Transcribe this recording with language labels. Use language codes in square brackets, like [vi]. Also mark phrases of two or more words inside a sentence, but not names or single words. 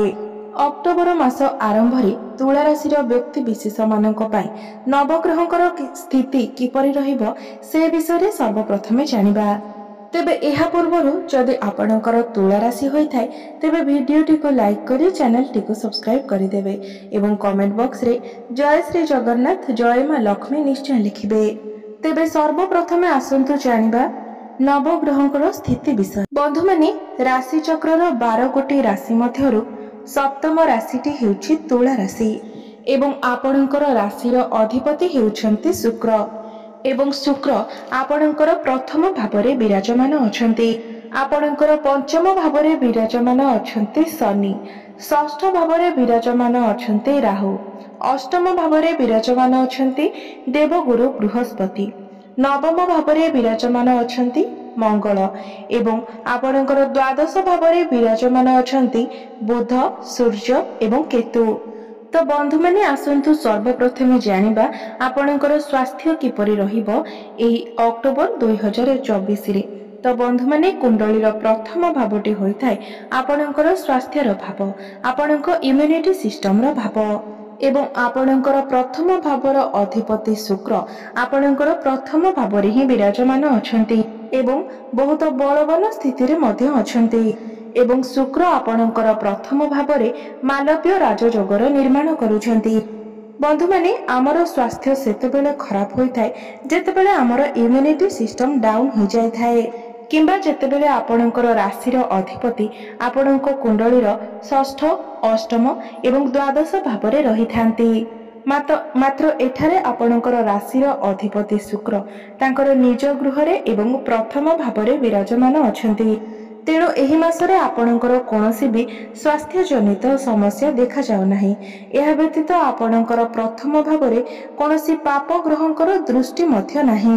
[or] ଅକ୍ଟୋବର ମାସ ଆରମ୍ଭ ରେ ତୁଳା ରାଶି ବ୍ୟକ୍ତି ବିଶେଷ ମାନଙ୍କ ପାଇଁ ନବଗ୍ରହଙ୍କର ସ୍ଥିତି କିପରି ରହିବ ସେ ବିଷୟ ରେ ସର୍ବପ୍ରଥମେ ଜାଣିବା। ତେବେ ଏହା ପୂର୍ବରୁ ଯଦି ଆପଣଙ୍କର ତୁଳା ରାଶି ହୋଇ ଥାଏ ତେବେ ଭିଡିଓଟି କୁ ଲାଇକ କରି ଚ୍ୟାନେଲ ଟି କୁ ସବସ୍କ୍ରାଇବ କରି ଦେବେ ଏବଂ [en] comment box [or] ରେ ଜୟ ଶ୍ରୀ ଜଗନ୍ନାଥ ଜୟ ମା ଲକ୍ଷ୍ମୀ ନିଶ୍ଚୟ ଲେଖିବେ। ତେବେ ସର୍ବପ୍ରଥମେ ଆସନ୍ତୁ ଜାଣିବା ନବଗ୍ରହଙ୍କର ସ୍ଥିତି ବିଷୟ। ବନ୍ଧୁ ମାନେ ରାଶି ଚକ୍ରର 12 ଗୋଟି ରାଶି ମଧ୍ୟରୁ ସପ୍ତମ ରାଶିଟି ହେଉଛି ତୁଳା ରାଶି ଏବଂ ଆପଣଙ୍କର ରାଶିର ଅଧିପତି ହେଉଛନ୍ତି ଶୁକ୍ର ଏବଂ ଶୁକ୍ର ଆପଣଙ୍କର ପ୍ରଥମ ଭାବରେ ବିରାଜମାନ ଅଛନ୍ତି। ଆପଣଙ୍କର ପଞ୍ଚମ ଭାବରେ ବିରାଜମାନ ଅଛନ୍ତି ଶନି, ଷଷ୍ଠ ଭାବରେ ବିରାଜମାନ ଅଛନ୍ତି ରାହୁ, ଅଷ୍ଟମ ଭାବରେ ବିରାଜମାନ ଅଛନ୍ତି ଦେବଗୁରୁ ବୃହସ୍ପତି, ନବମ ଭାବରେ ବିରାଜମାନ ଅଛନ୍ତି ମଙ୍ଗଳ ଏବଂ ଆପଣଙ୍କର ଦ୍ୱାଦଶ ଭାବରେ ବିରାଜମାନ ଅଛନ୍ତି ବୁଧ, ସୂର୍ଯ୍ୟ ଏବଂ କେତୁ। ତ ବନ୍ଧୁ ମାନେ ଆସନ୍ତୁ ସର୍ବପ୍ରଥମେ ଜାଣିବା ଆପଣଙ୍କର ସ୍ୱାସ୍ଥ୍ୟ କିପରି ରହିବ ଏହି ଅକ୍ଟୋବର 2024 ରେ। ତ ବନ୍ଧୁ ମାନେ କୁଣ୍ଡଳୀର ପ୍ରଥମ ଭାବଟି ହୋଇ ଥାଏ ଆପଣଙ୍କର ସ୍ୱାସ୍ଥ୍ୟର ଭାବ, ଆପଣଙ୍କ [en] immunity system [or] ର ଭାବ ଏବଂ ଆପଣଙ୍କର ପ୍ରଥମ ଭାବର ଅଧିପତି ଶୁକ୍ର ଆପଣଙ୍କର ପ୍ରଥମ ଭାବରେ ହିଁ ବିରାଜମାନ ଅଛନ୍ତି ଏବଂ ବହୁତ ବଳବାନ ସ୍ଥିତି ରେ ମଧ୍ୟ ଅଛନ୍ତି ଏବଂ ଶୁକ୍ର ଆପଣଙ୍କର ପ୍ରଥମ ଭାବରେ ମାଳବ୍ୟ ରାଜଯୋଗର ନିର୍ମାଣ କରୁଛନ୍ତି। ବନ୍ଧୁ ମାନେ ଆମର ସ୍ୱାସ୍ଥ୍ୟ ସେତେବେଳେ ଖରାପ ହୋଇ ଥାଏ ଯେତେବେଳେ ଆମର [en] immunity system down [or] ହୋ ଜାଏ ଥାଏ, କିମ୍ବା ଯେତେବେଳେ ଆପଣଙ୍କର ରାଶିର ଅଧିପତି ଆପଣଙ୍କ କୁଣ୍ଡଳୀର ଷଷ୍ଠ, ଅଷ୍ଟମ ଏବଂ ଦ୍ୱାଦଶ ଭାବରେ ରହି ଥାନ୍ତି। ମାତ୍ର ଏଠାରେ ଆପଣଙ୍କର ରାଶିର ଅଧିପତି ଶୁକ୍ର ତାଙ୍କର ନିଜ ଗୃହରେ ଏବଂ ପ୍ରଥମ ଭାବରେ ବିରାଜମାନ ଅଛନ୍ତି। ତେଣୁ ଏହି ମାସରେ ଆପଣଙ୍କର କୌଣସି ବି ସ୍ୱାସ୍ଥ୍ୟ ଜନିତ ସମସ୍ୟା ଦେଖା ଯାଉ ନାହିଁ। ଏହା ବ୍ୟତୀତ ଆପଣଙ୍କର ପ୍ରଥମ ଭାବରେ କୌଣସି ପାପ ଗ୍ରହଙ୍କର ଦୃଷ୍ଟି ମଧ୍ୟ ନାହିଁ।